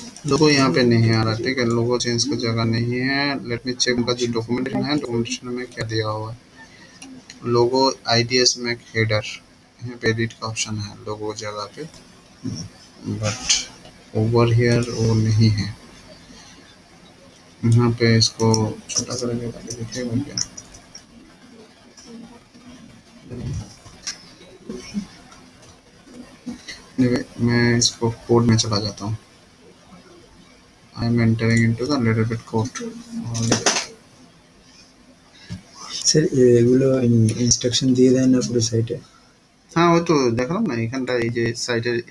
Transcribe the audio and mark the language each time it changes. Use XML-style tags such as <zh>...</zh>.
<hi>लोगो यहाँ पे नहीं आ रहा, ठीक है, लोगो चेंज की जगह नहीं है। लेट मी चेक उनका जो डॉक्यूमेंटेशन है, डॉक्यूमेंटेशन में क्या दिया हुआ है, लोगो IDS में हेडर, यहाँ पे एडिट का ऑप्शन है लोगो जगह पे, बट ओवर हियर वो नहीं है, यहाँ पे इसको छोटा करेंगे ताकि दिखेगा क्या। Anyway, मैं इसको कोड में चला जाता हूँ।</hi> <en>I am entering into the little bit code.</en> <bn>Sir এগুলো ইনস্ট্রাকশন দিয়ে দেন না পুরো সাইটে? হ্যাঁ ওই তো দেখালাম না এখানটা এই যে সাইটের</bn>